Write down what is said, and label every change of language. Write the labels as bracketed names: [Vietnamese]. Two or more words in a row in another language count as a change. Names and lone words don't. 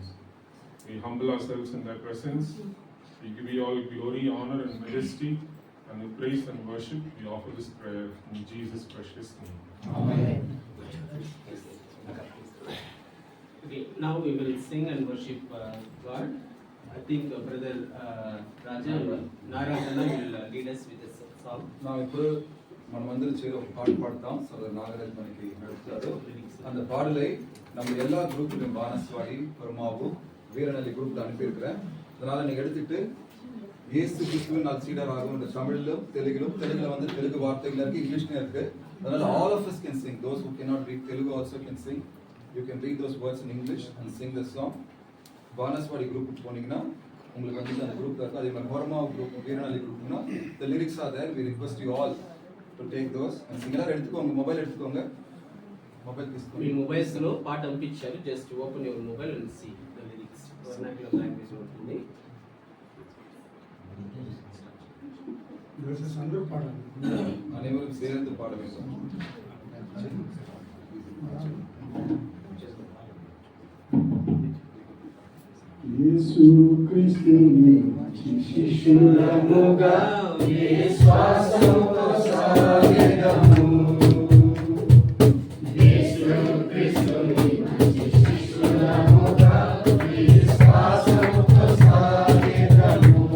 [English] We humble ourselves in thy presence. We give you all glory, honor, and majesty, and we praise and worship. We offer this prayer in Jesus' precious name. Amen. Okay, now we will sing and worship God. I think Brother Raja Narayana will lead us with a song. [Tamil] நாம் இப்போ [Telugu] మనమందరం చేరి ఒక పాట పాడతాం. సోదరు నాగరాజ్ మనకి నడుపుతారు. [Tamil] அந்த பாடலை நம்ம எல்லா குரூப்லையும் பானஸ்வாடி பர்மாவு வீரநலி குரூப்ல அனுப்பியிருக்கிறேன். அதனால நீங்க எடுத்துட்டு இயேசு கிறிஸ்துவின் நான் சீடர் ஆகும் என்ற தமிழிலும் தெலுங்குல வந்து தெலுங்கு வார்த்தைகள் இருக்கு, இங்கிலீஷ்லயும் இருக்கு. [English] அதனால all of us can sing. Those who cannot read Telugu also can sing. You can read those words in English and sing the song. [Tamil] பானஸ்வாடி குரூப்புக்கு போனீங்கன்னா உங்களுக்கு வந்து அந்த குரூப் இருக்கு. அதே மாதிரி பர்மா குரூப் வீரநலி குரூப்னா [English] the lyrics are there. We request you all to take those and sing. [Tamil] எல்லாரும் எடுத்துக்கோங்க, மொபைல் எடுத்துக்கோங்க. [Telugu] మొబైల్ తీసుకోండి. మీ మొబైల్స్ లో పాట పంపించారు. [English] just open your mobile and see the lyrics. vernacular language ఉంటుంది. [Telugu] అందరూ పాడాలి. [Tamil] அனைவரும் சேர்ந்து பாட வேண்டும். [Telugu] యేసు క్రీస్తుని శిష్యులముగా విశ్వాసంతో సాగెదము. యేసు క్రీస్తుని శిష్యులముగా విశ్వాసంతో సాగెదము.